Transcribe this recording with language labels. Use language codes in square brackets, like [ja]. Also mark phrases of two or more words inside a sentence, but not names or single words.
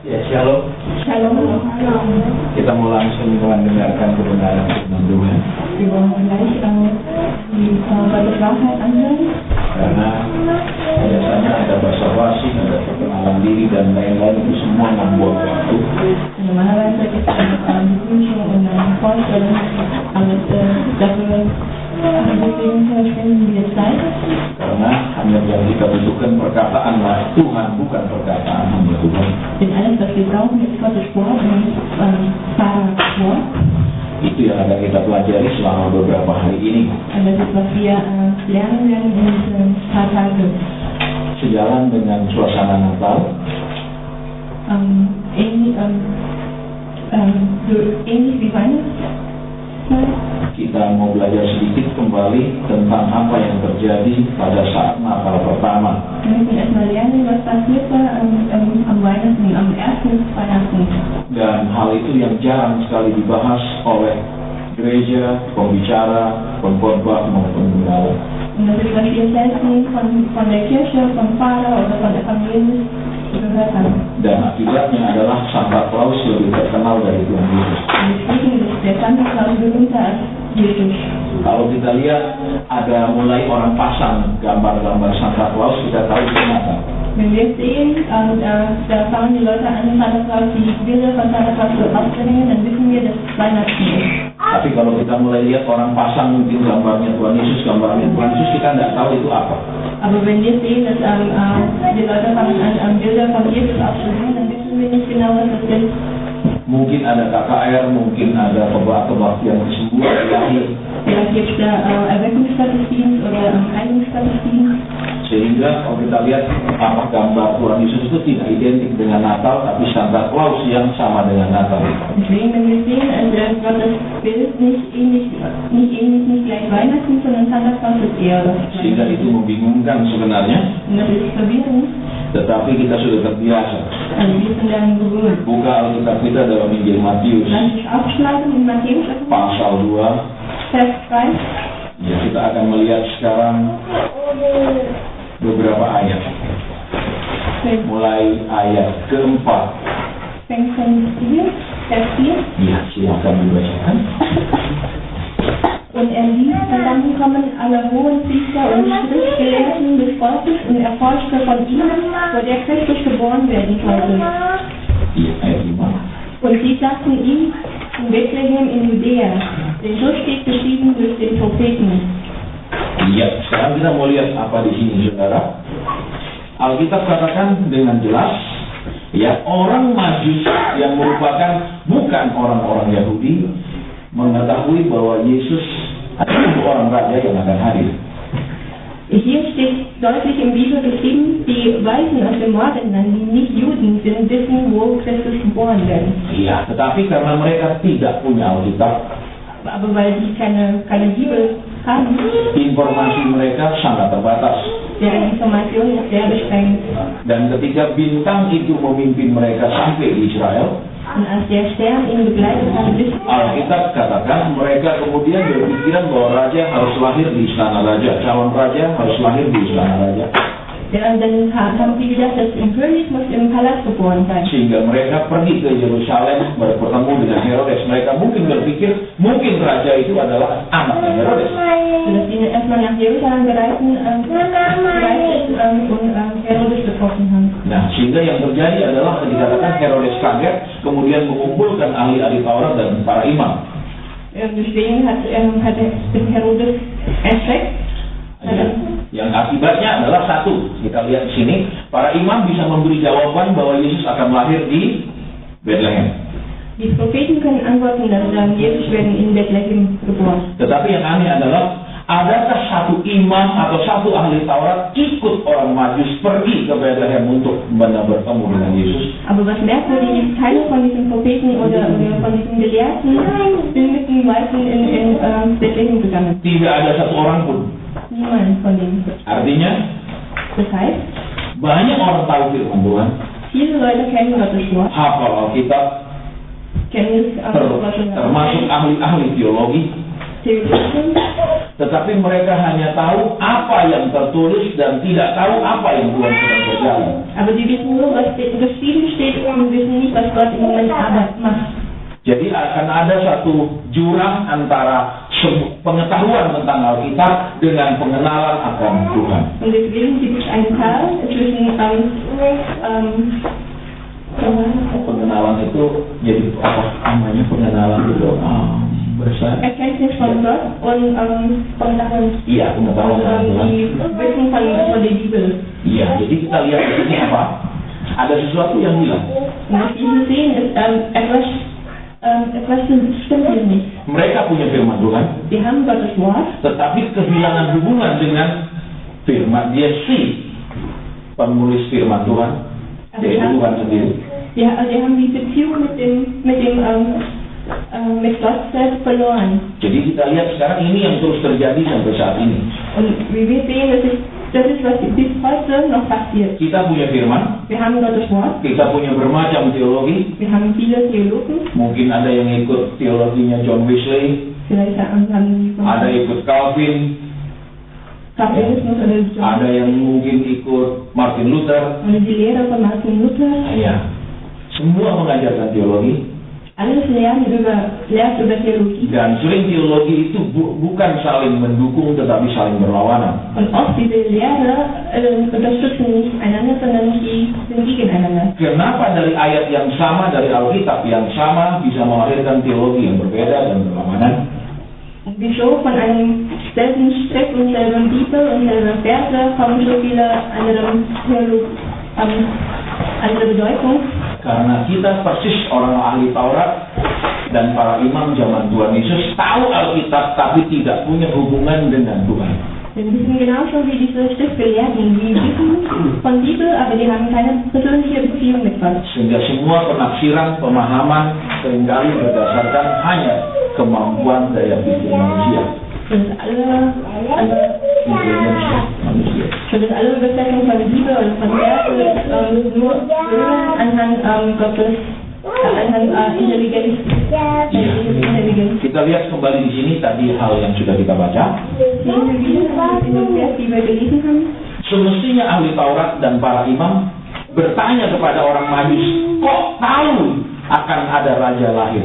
[id] Shalom. Shalom. Kita mau langsung mendengarkan kebenaran firman Tuhan. [de] Wir wollen gleich die Gottes Wahrheit anhören. [id] Karena biasanya ada basa-basi, ada perkenalan diri dan lain-lain, itu semua membuat waktu. [de] Normalerweise gibt es Begrüßung und eine Vorstellung, aber dafür deswegen verschwenden wir Zeit. [id] Karena hanya yang kita butuhkan perkataanlah Tuhan, bukan perkataan hamba Tuhan. [de] Denn alles, was wir brauchen, ist Gottes Wort und nicht Pfarrers Wort. [id] Itu yang akan kita pelajari selama beberapa hari ini. [de] Und das ist, was wir lernen werden in diesen paar Tagen. [id] Sejalan dengan suasana Natal, [de] Ähnlich wie Weihnachten. [id] kita mau belajar sedikit kembali tentang apa yang terjadi pada saat Natal pertama. [de] Wir müssen erstmal lernen, was passiert war am Weihnachten, am ersten Weihnachten. [id] Dan hal itu yang jarang sekali dibahas oleh gereja, pembicara, pengkhotbah maupun penggawa. [de] Und das ist, was wir selten von der Kirche, vom Pfarrer oder von Evangelien gehört haben. [id] Dan akibatnya adalah Santa Claus lebih terkenal dari Tuhan Yesus. [de] Und deswegen ist der Santa Claus berühmter als Jesus. [id] Kalau kita lihat ada mulai orang pasang gambar-gambar Santa Claus, kita tahu itu Natal. [de] Wenn wir sehen, da fangen die Leute an, Santa Claus, die Bilder von Santa Claus aufzuhängen, dann wissen wir, dass es Weihnachten ist. [id] Tapi kalau kita mulai lihat orang pasang mungkin gambarnya Tuhan Yesus, kita tidak tahu itu apa. [de] Aber wenn wir sehen, dass die Leute fangen an, Bilder von Jesus aufzuhängen, dann wissen wir nicht genau, was das ist. [id] Mungkin ada KKR, mungkin ada kebaktian kesembuhan ilahi. [de] Vielleicht gibt es da Erweckungsgottesdienst oder Heilungsgottesdienst. [id] Sehingga kalau kita lihat apa gambar Tuhan Yesus itu tidak identik dengan Natal, tapi Santa Claus yang sama dengan Natal. [de] Deswegen, wenn wir sehen, Gottes Bild nicht gleich Weihnachten, sondern Santa Claus ist eher das. [id] Sehingga itu membingungkan sebenarnya. [de] Und das ist verwirrend. [id] Tetapi kita sudah terbiasa. [de] Also wir sind daran gewöhnt. [id] Buka Alkitab kita dalam Injil Matius. [de] Lass uns aufschlagen in Matthäus [id] Pasal 2. [de] Vers 2. [id] Ya, kita akan melihat sekarang beberapa ayat. Mulai ayat keempat. [de] Fängt von 4, Vers 4. [id] Ya, silakan dibacakan. [de] Und ließ zusammenkommen alle hohen Priester und Schriftgelehrten des Volkes und erforschte von ihnen, wo der Christus geboren werden sollte. [id] Iya, ayat 5. [de] Und sie sagten ihm, in Bethlehem in Judäa, denn so steht geschrieben durch den Propheten. [id] Iya, sekarang kita mau lihat apa di sini, saudara. Alkitab katakan dengan jelas, ya, orang Majus yang merupakan bukan orang-orang Yahudi mengetahui bahwa Yesus adalah orang raja yang akan hadir. [de] Hier steht deutlich im Bibel geschrieben, die Weisen aus dem Morgenland, die nicht Juden sind, wissen, wo Christus geboren werden. [id] Iya, tetapi karena mereka tidak punya Alkitab, [de] aber weil die keine Bibel haben, [id] informasi mereka sangat terbatas. [de] deren Information ist sehr beschränkt. [id] Dan ketika bintang itu memimpin mereka sampai di Israel, [de] Und als der Stern ihn begleitet hat, bis [id] Alkitab katakan mereka kemudian berpikiran bahwa raja harus lahir di istana raja, calon raja harus lahir di istana raja. [de] dann haben sie gedacht, dass ein König muss im Palast geboren sein. [id] Sehingga mereka pergi ke Yerusalem bertemu dengan Herodes. Mereka mungkin berpikir mungkin raja itu adalah anaknya Herodes. [de] Sodass sie erstmal nach Jerusalem gereist und Herodes getroffen haben. [id] Nah, sehingga yang terjadi adalah dikatakan Herodes kaget, kemudian mengumpulkan ahli-ahli Taurat dan para imam. [de] Deswegen hat Herodes erschreckt. [id] Yang akibatnya adalah satu, kita lihat di sini, para imam bisa memberi jawaban bahwa Yesus akan lahir di Bethlehem. [de] Die Propheten können antworten, dass Jesus werden in Bethlehem geboren. [id] Tetapi yang aneh adalah, adakah satu imam atau satu ahli Taurat ikut orang Majus pergi ke Bethlehem untuk bertemu dengan Yesus? [de] Aber was merkwürdig ist, keiner von diesen Propheten oder von diesen Gelehrten sind mit den Weisen in Bethlehem gegangen. [id] Tidak ada satu orang pun. [de] Niemand von denen. [id] Artinya, [de] Das heißt, [id] banyak orang tahu firman Tuhan, [de] viele Leute kennen Gottes Wort, [id] hafal Alkitab, [de] kennen es [id] termasuk ahli-ahli teologi, [de] Theologien, [id] tetapi mereka hanya tahu apa yang tertulis dan tidak tahu apa yang Tuhan sedang berjalan. [de] aber die wissen nur, was geschrieben steht, und wissen nicht, was Gott im Moment macht. [id] Jadi akan ada satu jurang antara pengetahuan tentang Alkitab dengan pengenalan akan Tuhan. [de] Und deswegen gibt es einen Teil zwischen [id] pengenalan itu jadi apa namanya pengenalan itu besar. [de] Erkenntnis von Gott und pengetahuan. [id] Iya, pengetahuan tentang Tuhan. [de] Wissen von der Bibel. [id] Iya, jadi kita lihat di sini apa? Ada sesuatu yang hilang. [de] Und was wir sehen ist etwas stimmt hier nicht. [id] Mereka punya firman Tuhan. [de] Wir haben Gottes Wort. [id] Tetapi kehilangan hubungan dengan firman dia penulis firman Tuhan, yaitu Tuhan sendiri. [de] Wir haben die Beziehung mit Gott selbst verloren. [id] Jadi kita lihat sekarang ini yang terus terjadi sampai saat ini. [de] Und wie wir sehen, das ist was bis heute noch passiert. [id] Kita punya firman. [de] Wir haben Gottes Wort. [id] Kita punya bermacam teologi. [de] Wir haben viele Theologen. [id] Mungkin ada yang ikut teologinya John Wesley. [de] Vielleicht haben [id] ada ikut Calvin. [de] Calvinismus oder John. [id] Ada yang mungkin ikut Martin Luther. [de] Oder die Lehre von Martin Luther. [id] Iya. Semua mengajarkan teologi. [de] Alles lehrt über Theologie. [id] Dan sering teologi itu bukan saling mendukung tetapi saling berlawanan. [de] Und oft diese Lehre unterstützen nicht einander, sondern die sind gegeneinander. [id] Kenapa dari ayat yang sama, dari Alkitab yang sama bisa melahirkan teologi yang berbeda dan berlawanan? [de] Wieso von einem selben Schrift und selben Bibel und selben Verse kommen so viele andere Bedeutung? [id] Karena kita persis orang ahli Taurat dan para imam zaman Tuhan Yesus tahu Alkitab tapi tidak punya hubungan dengan Tuhan. [de] Wir wissen genauso wie diese Schriftgelehrten, die wissen von Bibel, aber die haben keine persönliche Beziehung mit Gott. [id] Sehingga semua penafsiran, pemahaman seringkali berdasarkan hanya kemampuan daya pikir manusia. [de] Sodass alle Übersetzungen von Bibel und von Verse nur anhand Gottes, anhand Intelligenz. [id] Kita lihat kembali di sini tadi hal yang sudah kita baca. Semestinya ahli Taurat dan para imam bertanya kepada orang Majus, kok tahu akan ada raja lahir?